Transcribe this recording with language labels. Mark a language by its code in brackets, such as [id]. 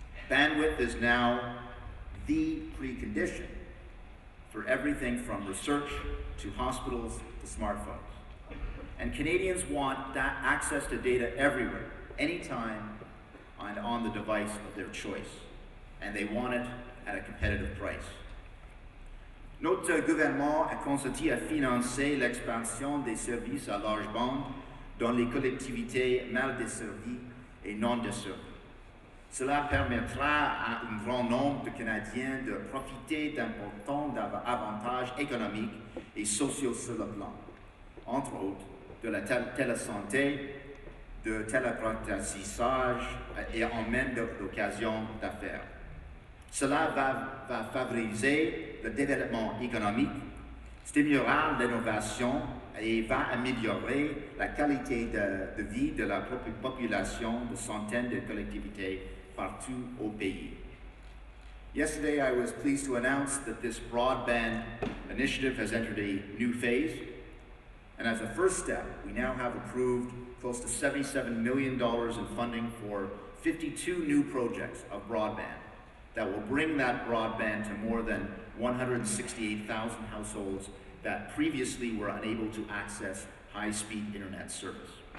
[en] Bandwidth is now the precondition for everything from research to hospitals to smartphones. And Canadians want that access to data everywhere, anytime, and on the device of their choice. And they want it at a competitive price. [fr] Notre gouvernement a consenti à financer l'expansion des services à large bande dans les collectivités mal desservies et non desservies. Cela permettra à un grand nombre de Canadiens de profiter d'importants avantages économiques et sociaux sur le plan, entre autres, de la télésanté, de tel apprentissage et emmène d'occasions d'affaires. Cela va favoriser le développement économique, stimulera l'innovation et va améliorer la qualité de vie de la population de centaines de collectivités partout au pays. [en] Yesterday, I was pleased to announce that this broadband initiative has entered a new phase. And as a first step, we now have approved close to $77 million in funding for 52 new projects of broadband that will bring that broadband to more than 168,000 households that previously were unable to access high-speed internet service.